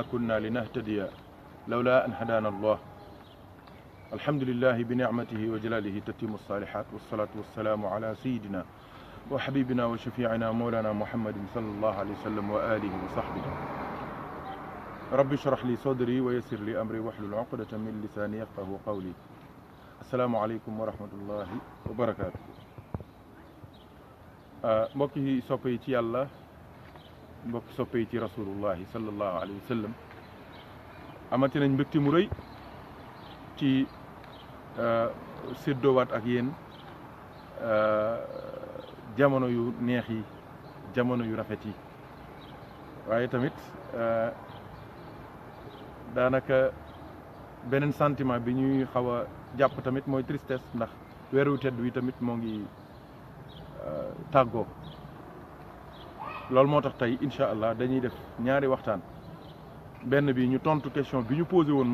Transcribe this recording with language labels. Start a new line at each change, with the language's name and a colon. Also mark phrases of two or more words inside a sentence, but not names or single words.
Arabic: كنا لنهتدي لولا أن هدانا الله الحمد لله بنعمته وجلاله تتم الصالحات والصلاة والسلام على سيدنا وحبيبنا وشفيعنا مولانا محمد صلى الله عليه وسلم وآله وصحبه رب اشرح لي صدري ويسر لي أمري واحلل عقدة من لساني يفقهوا قولي السلام عليكم ورحمة الله وبركاته
Wolof: mbokki soppe yi ci yàlla mbokki soppe yi ci
Arabic: رسول الله صلى الله عليه وسلم
Wolof: amati nañ mbégte mu rëy ci séddoowaat ak yéen jamono yu neex yi jamono yu rafet yi waaye tamit daanaka beneen sentiment bi ñuy xaw a jàpp tamit mooy tristesse ndax weeru tedd wi tamit moo ngi tàggoo loolu moo tax tey
Arabic: إن شاء الله
Wolof: dañuy def ñaari waxtaan benn bi ñu tontu question bi ñu posé woon